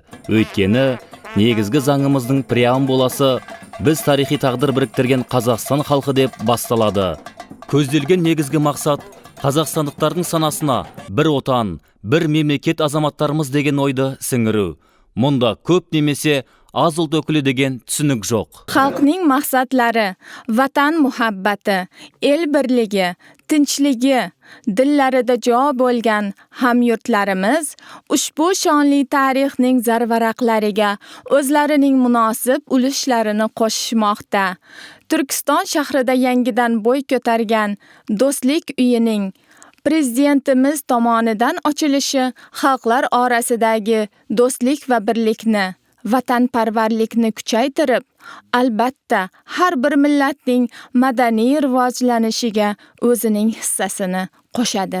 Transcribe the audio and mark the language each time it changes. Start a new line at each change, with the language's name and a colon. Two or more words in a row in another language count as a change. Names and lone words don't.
Kazakh: Өйткені негізгі заңымыздың преамбуласы біз тарихи тағдыр біріктірген Қазақстан халқы деп басталады. Көзделген негізгі мақсат қазақстандықтардың санасына бір отан, бір мемлекет азаматтарымыз деген ойды сіңіру. Мұнда көп немесе аз ұлт өкілі деген түсінік жоқ.
Uzbek: Халқның мақсатлары ватан muhabbati, el birligi, tinchligi, dillarida jo bo'lgan hamyurtlarimiz ushbu shonli tarixning zarvaraqlariga o'zlarining munosib ulushlarini qo'shishmoqda. Turkiston shahrida yangidan bo'y ko'targan Do'stlik uyining prezidentimiz tomonidan ochilishi xalqlar orasidagi do'stlik va birlikni, vatanparvarlikni kuchaytirib, albatta har bir millatning madaniy rivojlanishiga o'zining hissasini qo'shadi.